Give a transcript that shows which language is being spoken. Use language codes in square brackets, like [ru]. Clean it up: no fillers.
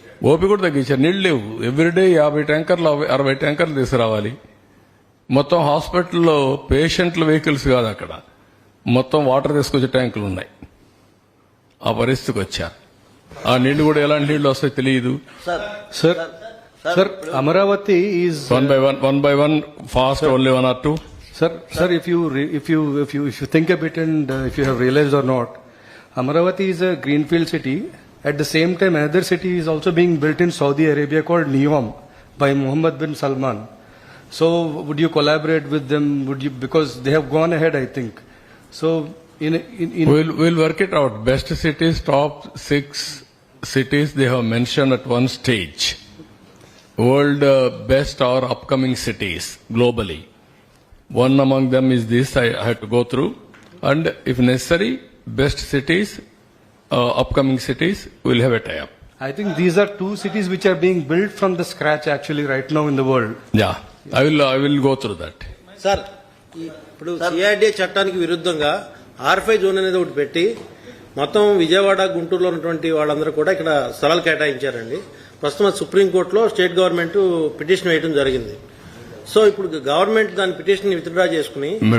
[te] OP కూడా తగ్గించారు. నీళ్లు లేవు. ఎవ్రీడే 50 ట్యాంకర్లు 60 ట్యాంకర్లు తీసుకురావాలి. మొత్తం హాస్పిటల్లో పేషెంట్ల వెహికల్స్ కాదు, అక్కడ మొత్తం వాటర్ తీసుకొచ్చే ట్యాంకులు ఉన్నాయి. ఆ పరిస్థితికి వచ్చారు. ఆ నీళ్లు కూడా ఎలాంటి నీళ్లు వస్తాయో తెలియదు. [en] Sir, Amaravati is one by one, fast, sir, only 1 or 2. Sir, if you think a bit and if you have realized or not, Amaravati is a greenfield city. At the same time, another city is also being built in Saudi Arabia called NEOM by Mohammed bin Salman. So, would you collaborate with them? Would you, because they have gone ahead, I think. So, We'll work it out. Best cities, top 6 cities they have mentioned at one stage. World best or upcoming cities globally. One among them is this I had to go through, and if necessary, best cities, upcoming cities will have a tie-up. I think these are 2 cities which are being built from the scratch actually right now in the world. Yeah. I will go through that. [te] Sir ఇప్పుడు CRDA చట్టానికి విరుద్ధంగా R5 zone అనేది ఒకటి పెట్టి మొత్తం విజయవాడ గుంటూరులో ఉన్నటువంటి వాళ్ళందరూ కూడా ఇక్కడ స్థలాలు కేటాయించారండి. ప్రస్తుతం సుప్రీంకోర్టులో స్టేట్ గవర్నమెంట్ పిటిషన్ వేయడం జరిగింది. సో ఇప్పుడు గవర్నమెంట్ దాని పిటిషన్ విత్డ్రా చేసుకుని